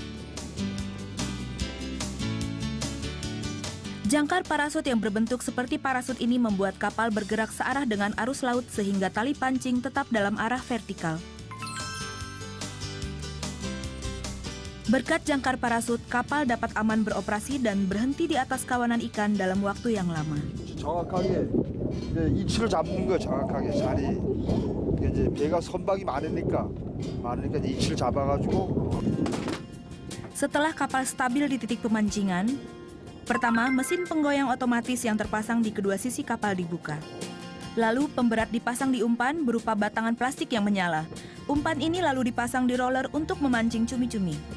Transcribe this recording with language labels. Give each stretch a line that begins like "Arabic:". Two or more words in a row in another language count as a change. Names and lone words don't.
Indonesian: Jangkar parasut yang berbentuk seperti parasut ini membuat kapal bergerak searah dengan arus laut sehingga tali pancing tetap dalam arah vertikal. Berkat jangkar parasut, kapal dapat aman beroperasi dan berhenti di atas kawanan ikan dalam waktu yang lama.
Korean: 정확하게 이치를 잡는 거 정확하게 자리. 이제 배가 선박이 많으니까 이치를 잡아가지고.
Indonesian: Setelah kapal stabil di titik pemancingan, pertama, mesin penggoyang otomatis yang terpasang di kedua sisi kapal dibuka. Lalu, pemberat dipasang di umpan berupa batangan plastik yang menyala. Umpan ini lalu dipasang di roller untuk memancing cumi-cumi.